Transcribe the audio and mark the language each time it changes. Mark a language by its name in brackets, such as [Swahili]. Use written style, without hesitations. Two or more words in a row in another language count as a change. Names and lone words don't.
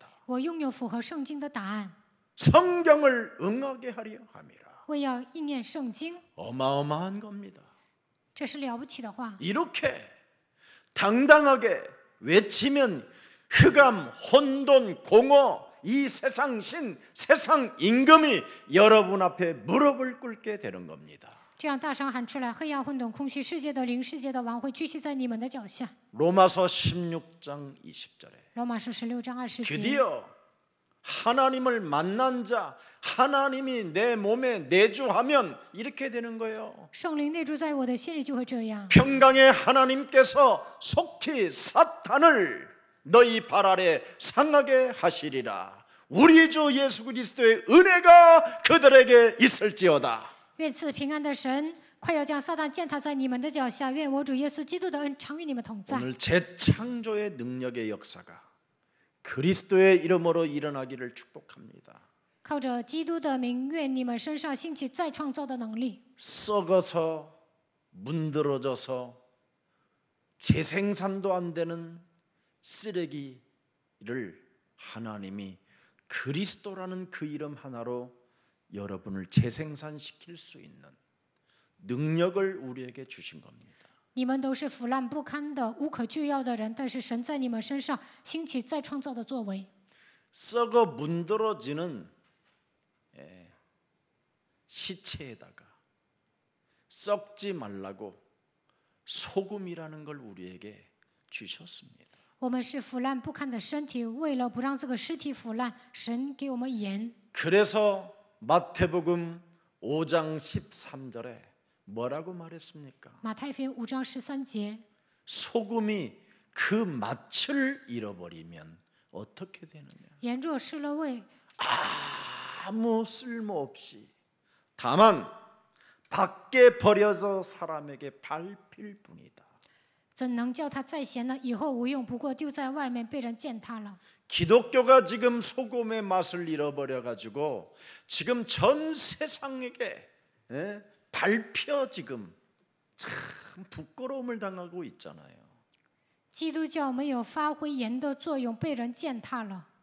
[Chinese] 我拥有符合圣经的答案， [Korean] 성경을 응하게 하려 함이라. [Chinese] 为要应验圣经， [Korean] 어마어마한 겁니다. [Chinese] 这是了不起的话。 [Korean] 이렇게 당당하게 외치면 흑암, 혼돈, 공허, 이 세상 신, 세상 임금이 여러분 앞에 무릎을 꿇게 되는 겁니다. [Chinese] 这样大声喊出来，黑暗、混沌、空虚，世界的灵、世界的王会屈膝在你们的脚下。 [Korean] 로마서 16장 20절에 [Chinese] 罗马书16章20节， [Korean] 드디어 하나님을 만난 자, 하나님이 내 몸에 내주하면 이렇게 되는 거예요. [Chinese] 圣灵内住在我的心里，就会这样。 [Korean] 평강의 하나님께서 속히 사탄을 너희 발 아래 상하게 하시리라. 우리 주 예수 그리스도의 은혜가 그들에게 있을지어다. [Chinese] 愿赐平安的神快要将撒旦践踏在你们的脚下。愿我主耶稣基督的恩常与你们同在。 [Korean] 오늘 재창조의 능력의 역사가 그리스도의 이름으로 일어나기를 축복합니다. [Chinese] 靠着基督的名，愿你们身上兴起再创造的能力。 [Korean] 썩어서 문드러져서 재생산도 안 되는 쓰레기를 하나님이 그리스도라는 그 이름 하나로 여러분을 재생산시킬 수 있는 능력을 우리에게 주신 겁니다. [Chinese] 你们都是腐烂不堪的、无可救药的人，但是神在你们身上兴起再创造的作为。 [Korean] 썩어 문드러지는 시체에다가 썩지 말라고 소금이라는 걸 우리에게 주셨습니다. [Chinese] 我们是腐烂不堪的身体，为了不让这个尸体腐烂，神给我们盐。 [Korean] 그래서 마태복음 5장 13절에 뭐라고 말했습니까? [Chinese] 马太福音5章13节， [Korean] 소금이 그 맛을 잃어버리면 어떻게 되느냐? [Chinese] 盐若失了味， [Korean] 아무 쓸모없이 다만 밖에 버려져 사람에게 밟힐 뿐이다. [Chinese] 怎能叫它再咸呢？以后无用，不过丢在外面被人践踏了。 [Korean] 기독교가 지금 소금의 맛을 잃어버려 가지고 지금 전 세상에게 밟혀 지금 참 부끄러움을 당하고 있잖아요. [Chinese] 基督教没有发挥盐的作用，被人践踏了。